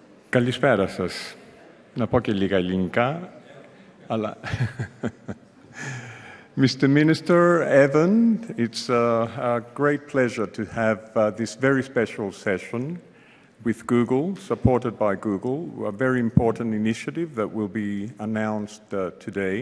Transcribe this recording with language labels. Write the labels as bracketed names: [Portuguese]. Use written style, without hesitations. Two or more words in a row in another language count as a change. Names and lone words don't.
[Greek] Καλησπέρα σας. Να πω και λίγα ελληνικά, αλλά... [English] Mr. Minister Evan, it's a great pleasure to have this very special session with Google, supported by Google, a very important initiative that will be announced today.